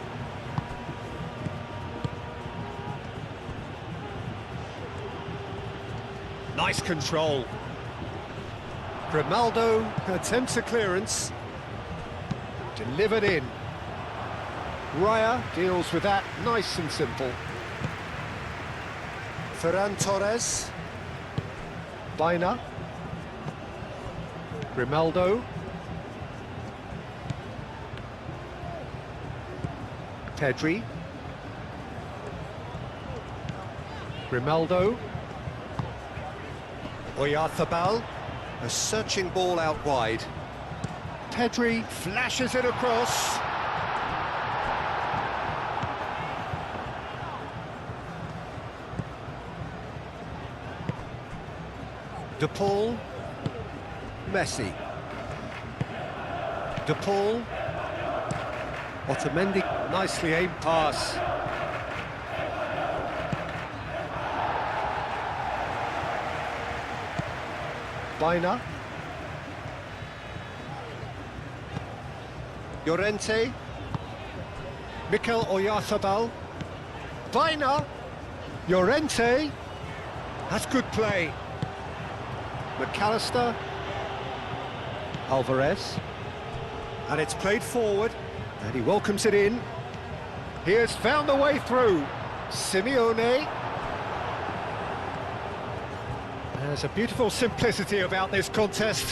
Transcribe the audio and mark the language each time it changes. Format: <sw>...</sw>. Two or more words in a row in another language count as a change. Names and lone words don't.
<en>Nice control. Grimaldo attempts a clearance. Delivered in. Raya deals with that nice and simple. Ferran Torres. Baina. Grimaldo. Pedri. Grimaldo. Oyarzabal. A searching ball out wide. Pedri flashes it across. De Paul. Messi. De Paul. Otamendi, nicely aimed pass. Baina. Llorente. Mikel Oyarzabal. Baina. Llorente. That's good play. McAllister. Alvarez. And it's played forward. And he welcomes it in. He has found the way through. Simeone. There's a beautiful simplicity about this contest.</en>